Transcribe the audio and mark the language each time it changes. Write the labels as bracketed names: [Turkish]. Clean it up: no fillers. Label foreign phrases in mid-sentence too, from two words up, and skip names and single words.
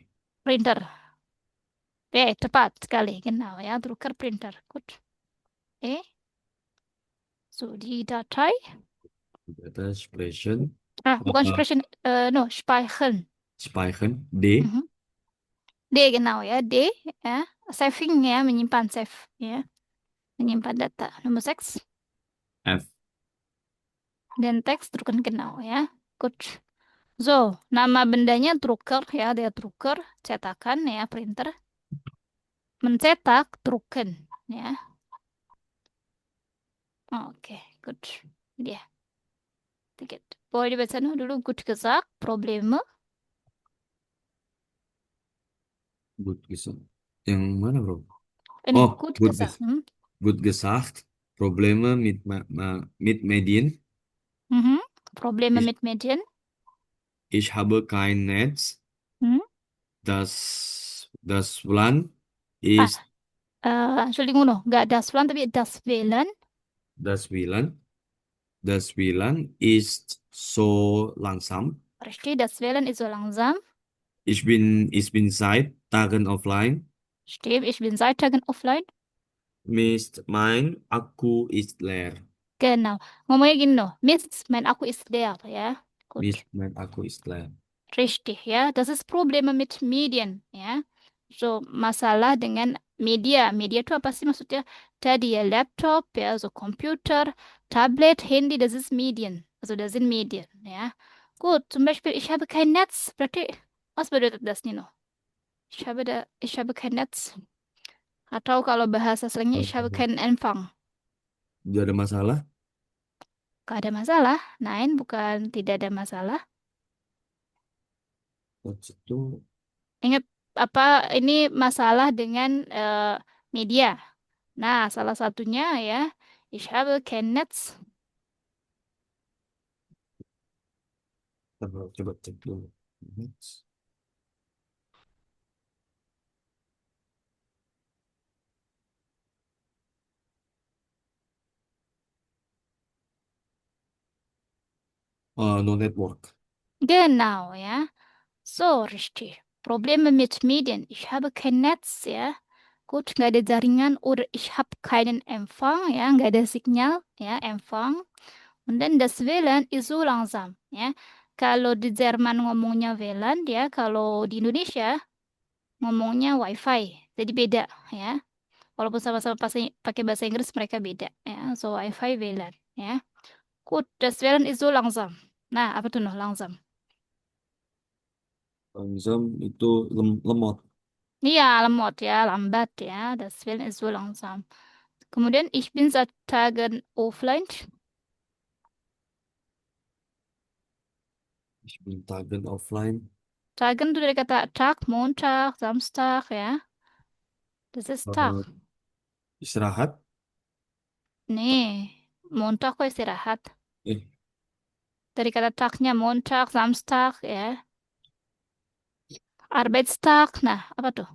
[Indonesian] printer? Tepat sekali, [German] genau, ya, Drucker Printer. Gut. So, die Datei. Data Sprechen. [Indonesian] Bukan sprechen, no, speichern. [German] Speichern. D. D, genau, [Indonesian] ya, D, ya, saving, ya, menyimpan, save, ya, menyimpan data. Nomor 6, F. [German] dan teks drucken, genau, ya, gut. [Indonesian] So, nama bendanya drucker, ya, dia drucker, cetakan, ya, printer. Mencetak, drucken, ya. Oke, gut. Dia. Tiket. Boleh dibaca dulu, [German] gut gesagt, Probleme. Gut gesagt. [Indonesian] Yang mana bro? Ini, Oh, [German] gut gut gesagt. gut gesagt. Probleme mit Medien. Probleme mit Medien. Ich habe kein Netz. Das WLAN ist. Entschuldigung noch, nggak das WLAN, tapi das WLAN. Das WLAN ist so langsam. Richtig, das WLAN ist so langsam. Ich bin seit Tagen offline. Stimmt, ich bin seit Tagen offline. Mist, mein Akku ist leer. Genau. [Indonesian] Ngomongnya gini loh, [German] Mist, mein Akku ist leer, ya. Gut. Mist, mein Akku ist leer. Richtig, ya. Das ist Probleme mit Medien, [Indonesian] ya. So, masalah dengan Media. Media itu apa sih maksudnya? Tadi ya Laptop, [German] ja, also Computer, Tablet, Handy, das ist Medien. Also das sind Medien, ja. Gut, zum Beispiel, ich habe kein Netz. Berarti, was bedeutet das, Nino? Ich habe kein Netz. [Indonesian] Atau kalau bahasa slangnya, [German] ich habe keinen Empfang. [Indonesian] Tidak ada masalah. Gak ada masalah. Nein, bukan tidak ada masalah. Maksud itu Ingat apa ini masalah dengan media. Nah, salah satunya ya, [German] ich habe kein Netz. [Indonesian] coba cek dulu. [English] No network. [German] Genau, ja. So, richtig. Probleme mit Medien. Ich habe kein Netz, ja. Gut, [Indonesian] nggak ada jaringan oder [German] ich habe keinen Empfang, [Indonesian] ya, nggak ada signal, ya, [German] Empfang. Und dann das WLAN ist so langsam, [Indonesian] ya. Kalau di Jerman ngomongnya WLAN, ya, kalau di Indonesia ngomongnya WiFi. Jadi beda, ya. Walaupun sama-sama pakai bahasa Inggris mereka beda, ya. So WiFi WLAN, ya. [German] Gut, das WLAN ist so langsam. [Indonesian] Nah, apa tuh noh langsam? Langsam itu lemot. Iya, lemot ya, lambat ya. [German] Das WLAN ist so langsam. Kemudian ich bin seit Tagen offline. Ich bin Tagen offline. [Indonesian] Tagen itu dari kata Tag, Montag, Samstag ya. [German] Das ist Tag. [Indonesian] Istirahat. Nih, Montag kok istirahat. Eh, Dari kata Tagnya Montag, Samstag ya. [German] Arbeitstag. [Indonesian] Nah, apa tuh?